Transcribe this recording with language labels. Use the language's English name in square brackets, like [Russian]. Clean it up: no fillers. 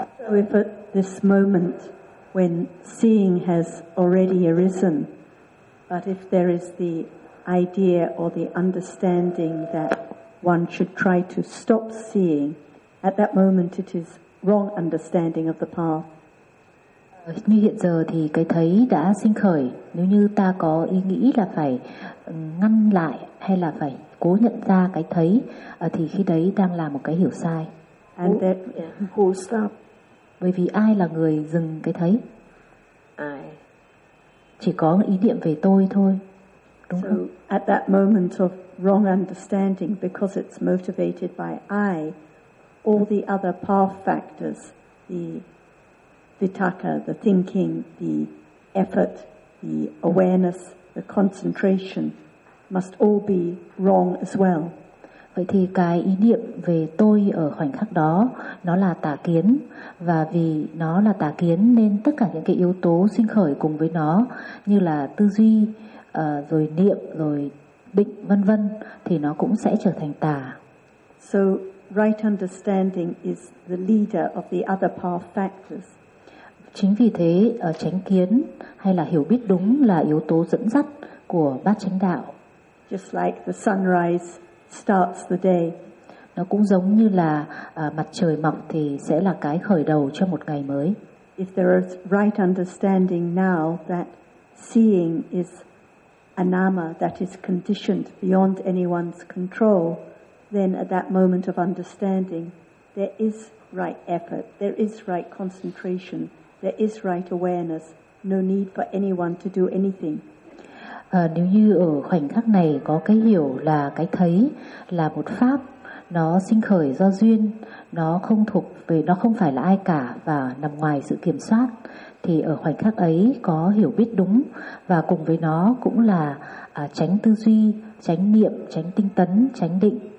[English] With this moment when seeing has already arisen, but if there is the idea or the understanding that one should try to stop seeing, at that moment it is wrong understanding of the path. [Vietnamese] Như hiện giờ thì cái thấy đã sinh khởi, nếu như ta có ý nghĩ là phải ngăn lại hay là phải cố nhận ra cái thấy thì khi đấy đang là một cái hiểu sai. [English] And that, yeah. Who stop? [Vietnamese] Bởi vì ai là người dừng cái thấy? Ai? Chỉ có ý niệm về tôi thôi. Đúng [English] so [Vietnamese] không? [English] At that moment of wrong understanding, because it's motivated by I, all the other path factors, the vitaka, the thinking, the effort, the awareness, the concentration must all be wrong as well. [Vietnamese] Vậy thì cái ý niệm về tôi ở khoảnh khắc đó nó là tà kiến, và vì nó là tà kiến nên tất cả những cái yếu tố sinh khởi cùng với nó như là tư duy, rồi niệm, rồi định, vân vân thì nó cũng sẽ trở thành tà. [English] So right understanding is the leader of the other path factors. [Vietnamese] Chính vì thế, chánh kiến hay là hiểu biết đúng là yếu tố dẫn dắt của bát chánh đạo. [English] Just like the sunrise starts the day. [Vietnamese] Nó cũng giống như là mặt trời mọc thì sẽ là cái khởi đầu cho một ngày mới. [English] If there is right understanding now that seeing is anama that is conditioned beyond anyone's control, then at that moment of understanding, there is right effort, there is right concentration. There is right awareness, no need for anyone to do anything. [Vietnamese] Nếu như ở khoảnh khắc này có cái hiểu là cái thấy là một pháp, nó sinh khởi do duyên, nó không thuộc về, nó không phải là ai cả và nằm ngoài sự kiểm soát, thì ở khoảnh khắc ấy có hiểu biết đúng và cùng với nó cũng là tránh tư duy, tránh niệm, tránh tinh tấn, tránh định.